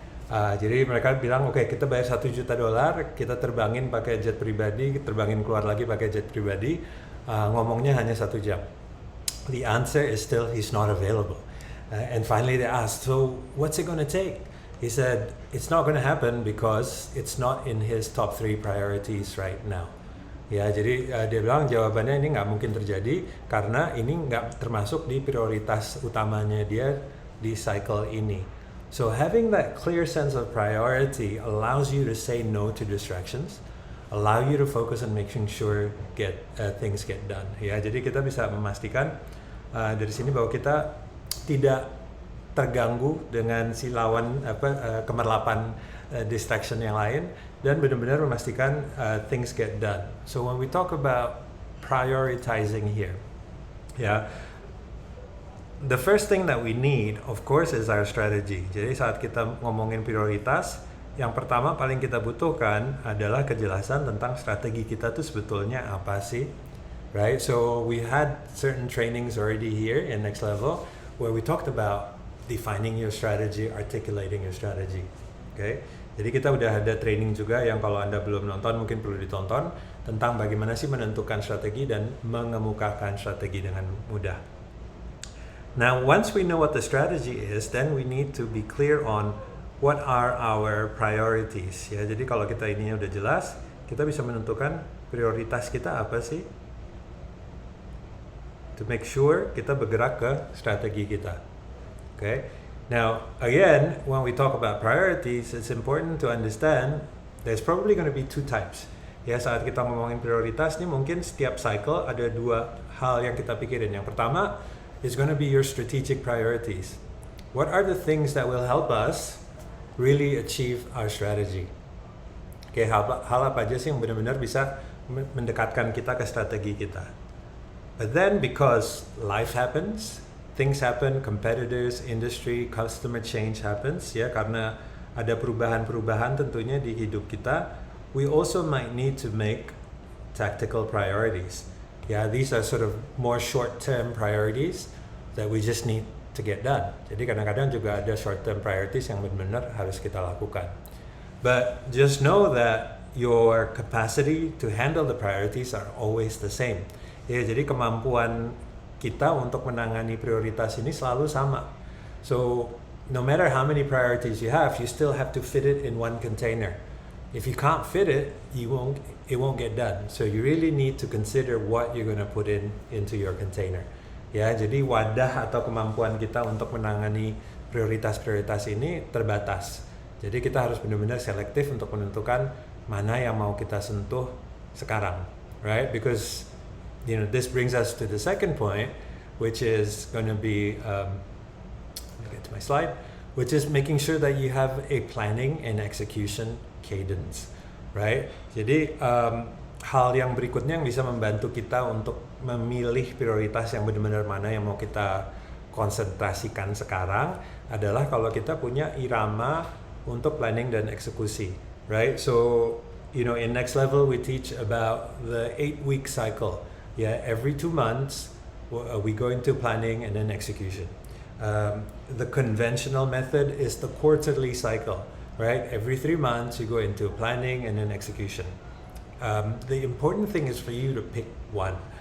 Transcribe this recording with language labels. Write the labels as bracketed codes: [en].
[id] Jadi mereka bilang, okay, kita bayar $1 juta, kita terbangin pakai jet pribadi, terbangin keluar lagi pakai jet pribadi, ngomongnya hanya 1 jam. [en] The answer is still he's not available. And finally they asked, so what's it going to take? He said, it's not going to happen because it's not in his top 3 priorities right now. [id] Ya, jadi dia bilang jawabannya ini nggak mungkin terjadi karena ini nggak termasuk di prioritas utamanya dia di cycle ini. [en] So having that clear sense of priority allows you to say no to distractions, allow you to focus on making sure things get done. [id] Ya, jadi kita bisa memastikan dari sini bahwa kita tidak terganggu dengan si lawan kemerlapan distraction yang lain, dan benar-benar memastikan things get done. [en] So when we talk about prioritizing here, yeah, the first thing that we need, of course, is our strategy. [id] Jadi saat kita ngomongin prioritas, yang pertama paling kita butuhkan adalah kejelasan tentang strategi kita tuh sebetulnya apa sih, right? [en] So we had certain trainings already here in Next Level where we talked about defining your strategy, articulating your strategy. Okay? [id] Jadi kita udah ada training juga yang kalau Anda belum nonton mungkin perlu ditonton tentang bagaimana sih menentukan strategi dan mengemukakan strategi dengan mudah. [en] Now, once we know what the strategy is, then we need to be clear on what are our priorities. [id] Ya, jadi kalau kita ininya udah jelas, kita bisa menentukan prioritas kita apa sih? [en] To make sure [id] kita bergerak ke strategi kita. Okay? [en] Now, again, when we talk about priorities, it's important to understand there's probably going to be two types. [id] Ya, saat kita ngomongin prioritas nih, mungkin setiap cycle ada dua hal yang kita pikirin. [en] Yang pertama is going to be your strategic priorities. What are the things that will help us really achieve our strategy? [id] Okay, hal apa aja sih yang benar-benar bisa mendekatkan kita ke strategi kita? [en] But then because life happens, things happen, competitors, industry, customer change happens, [id] ya, karena ada perubahan-perubahan tentunya di hidup kita, [en] we also might need to make tactical priorities. Yeah, these are sort of more short-term priorities that we just need to get done. [id] Jadi kadang-kadang juga ada [en] short-term priorities [id] yang benar-benar harus kita lakukan. [en] But just know that your capacity to handle the priorities are always the same. [id] Ya, jadi kemampuan kita untuk menangani prioritas ini selalu sama. [en] So no matter how many priorities you still have to fit it in one container. If you can't fit it, it won't get done. So you really need to consider what you're going to put into your container. [id] Ya, jadi wadah atau kemampuan kita untuk menangani prioritas-prioritas ini terbatas. Jadi kita harus benar-benar selektif untuk menentukan mana yang mau kita sentuh sekarang, right? [en] Because this brings us to the second point, which is going to be let me get to my slide, which is making sure that you have a planning and execution cadence, right? [id] Jadi hal yang berikutnya yang bisa membantu kita untuk memilih prioritas yang benar-benar mana yang mau kita konsentrasikan sekarang adalah kalau kita punya irama untuk planning dan eksekusi, right? [en] So, in Next Level we teach about the 8-week cycle. Yeah, every 2 months we go into planning and then execution. The conventional method is the quarterly cycle. Right? Every 3 months you go into planning and then execution. The important thing is for you to pick one.